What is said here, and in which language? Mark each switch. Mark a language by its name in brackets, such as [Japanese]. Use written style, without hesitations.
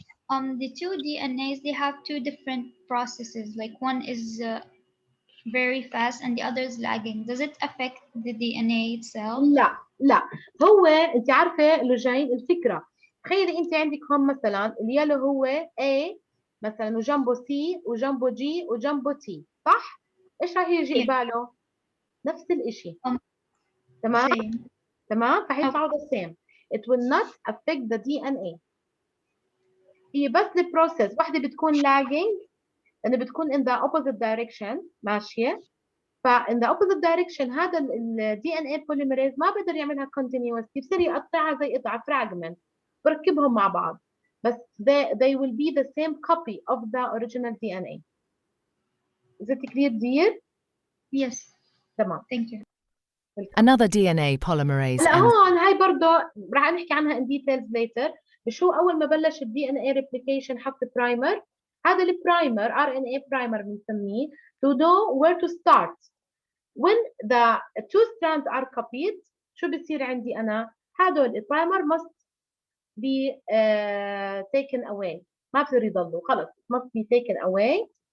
[English] The two DNAs, they have two different processes. Like one is very fast and the other is lagging. Does it affect the DNA itself? [Arabic] لا هو انت عارفه لوجين الفكره. تخيلي انت عندك هون مثلا اليلو هو A مثلا وجنبه C وجنبه G وجنبه T صح؟ ايش راح يجي قباله؟ نفس الشيء. تمام؟ تمام؟ فحيطلعوا [English] the same. It will not affect the DNA. [Arabic] هي بس البروسيس واحده بتكون lagging لانه بتكون [English] in the opposite direction [Arabic] ماشيه. [English] فin the opposite direction هذا ال DNA polymerase [Arabic] ما بقدر يعملها [English] continuously [Arabic] بصير يقطعها زي قطع [English] fragment [Arabic] بركبهم مع بعض بس [English] they will be the same copy of the original DNA. Is it clear, dear? Yes. [Arabic] تمام. [English] Thank you. Another DNA polymerase [Arabic] هلا هون هاي برضه رح نحكي عنها [English] in details later. [Arabic] بشو أول ما بلش ال DNA replication حط برايمر. هذا البرايمر RNA primer بنسميه [English] to know where to start. When the two strands are copied [Arabic] شو بصير عندي أنا؟ هذول البرايمر [English] must be taken away. [Arabic] ما بصير يضلوا خلص. [English] Must be taken away.